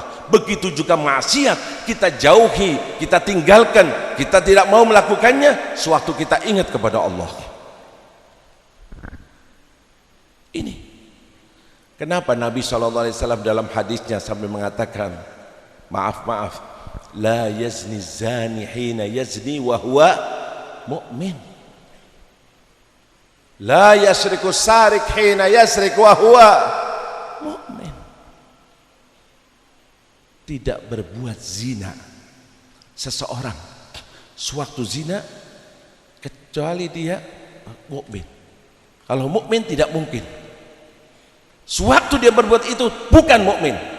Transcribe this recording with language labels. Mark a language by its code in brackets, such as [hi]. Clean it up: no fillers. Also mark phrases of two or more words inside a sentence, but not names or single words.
[id] Begitu juga maksiat kita jauhi, kita tinggalkan, kita tidak mau melakukannya, suatu kita ingat kepada Allah. Ini kenapa Nabi SAW dalam hadisnya sampai mengatakan, maaf, [ar] لا يزني الزاني حين يزني وهو مؤمن. لا يسرق السارق حين يسرق وهو مؤمن. [id] Tidak berbuat zina seseorang sewaktu zina kecuali dia mukmin. Kalau mukmin tidak mungkin. Sewaktu dia berbuat itu bukan mukmin.